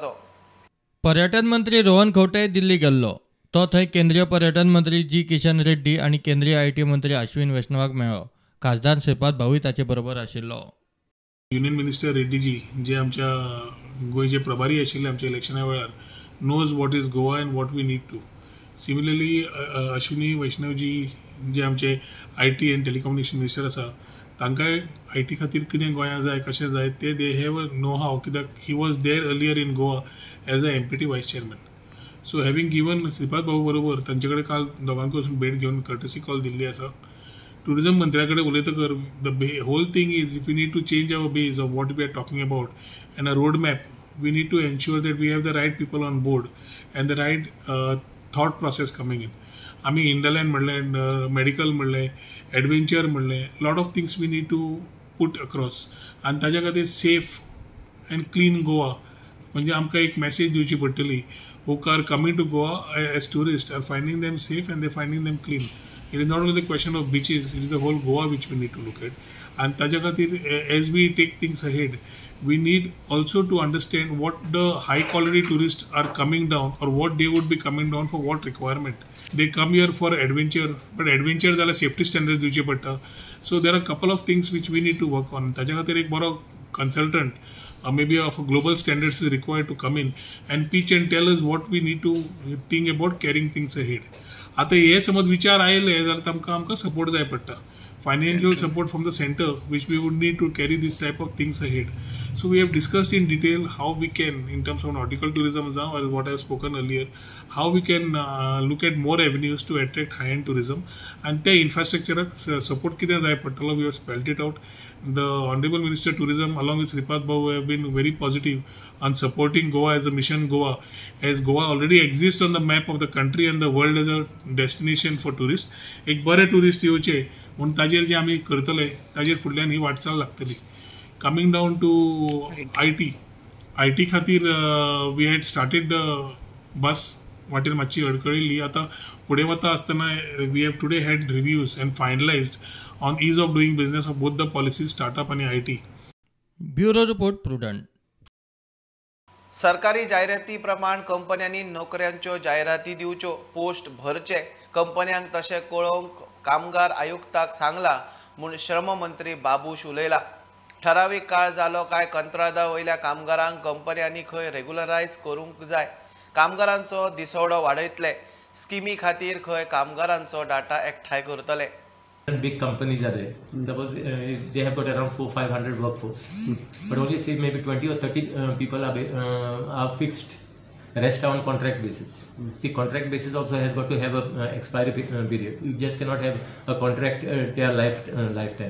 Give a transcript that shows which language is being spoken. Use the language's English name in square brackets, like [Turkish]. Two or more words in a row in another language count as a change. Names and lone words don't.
[Konkani] पर्यटन मंत्री रोहन खंवटे दिल्ली गेल्लो। तो थंय केंद्रीय पर्यटन मंत्री जी किशन रेड्डी आणि [English] केंद्रीय IT मंत्री [Konkani] अश्विन वैष्णवाक मेळ्ळो. खासदार श्रीपाद भाऊय ताचे बरोबर आशिल्लो. [English] Union Minister [Konkani] रेड्डीजी जे आमच्या गोंयचे प्रभारी आशिल्ले आमच्या इलेक्शना वेळार [English] knows what is Goa and what we need to. सिमिलरली अश्विनी वैष्णवजी [Konkani] जे आमचे [English] IT and telecommunication minister [Konkani] आसा तांकांय [English] IT [Konkani] खातीर कितें गोंयांत जाय कशें जाय ते [English] they have know-how, kityak he was there earlier in Goa as a MPT vice chairman. so having given [Konkani] श्रीपाद भाऊ बरोबर तांचे कडेन काल दोगांक वचून भेट घेवन [English] courtesy call [Konkani] दिल्ली आसा. टुरिझम मंत्र्या कडेन उलयतकर [English] the whole thing is if we need to change our base of what we are talking about and a road map we need to ensure that we have the right people on board and the right thought process coming in. [Konkani] आमी इंडलँड म्हणलें, मेडिकल म्हणलें, एडवेंचर म्हणलें, [English] lot of things we need to put across [Konkani] आनी ताज्या खातीर [English] safe and clean गोवा [Konkani] म्हणजे आमकां एक मॅसेज दिवची पडटली. [English] who are coming to Goa as tourists are finding them safe and they're finding them clean. It is not only the question of beaches, it is the whole Goa which we need to look at. And [Konkani] ताज्या खातीर [English] as we take things ahead, we need also to understand what the high quality tourists are coming down or what they would be coming down for what requirement. They come here for adventure, but adventure जाल्यार safety standards [Konkani] दिवचे पडटा. [English] So there are a couple of things which we need to work on. [Konkani] ताज्या खातीर एक बरो [English] consultant maybe of global standards is required to come in and pitch and tell us what we need to think about carrying things ahead. [Konkani] आता हे समज विचार आयले जाल्यार आमकां सपोर्ट जाय पडटा. [English] Financial support from the center which we would need to carry this type of things ahead. So we have discussed in detail how we can, in terms of nautical tourism now or what I have spoken earlier, how we can look at more avenues to attract high-end tourism and the infrastructure support [Konkani] कितें जाय पडटलो. [English] We have spelled it out. The Honorable Minister Tourism along with Sripad Babu have been very positive on supporting Goa as a mission Goa, as Goa already exists on the map of the country and the world as a destination for tourists. [Konkani] एक बरे टुरिस्ट येवचे म्हणून ताजेर जे आमी करतले ताजेर फुडल्यान ही वाटचाल लागतली. [English] coming down to IT khatir we had started [Konkani] बस वाटेर मातशी अडकळिल्ली. आतां फुडें वता आसतना [English] we have today had reviews and finalized on ease of doing business of both the policies, startup and IT. Bureau report Prudent. [Konkani] सरकारी जायराती प्रमाण कंपन्यांनी नोकऱ्यांच्यो जायराती दिवच्यो, पोस्ट भरचे, कंपन्यांक तशें कळोवंक कामगार आयुक्ताक सांगला म्हूण श्रम मंत्री बाबूश उलयला. ठरावीक काळ जालो काय कंत्रादा वयल्या कामगारांक कंपन्यांनी खंय रेग्युलरायज करूंक जाय. कामगारांचो दिसवडो वाडयतले. स्किमी खातीर खंय कामगारांचो डाटा एकठांय करतले. [English] Big companies are there. Suppose they have got around 400-500 workforce, but only say maybe 20 or 30 people are fixed. The rest are on contract basis. See, contract basis also has got to have a expiry period. You just cannot have a contract their lifetime.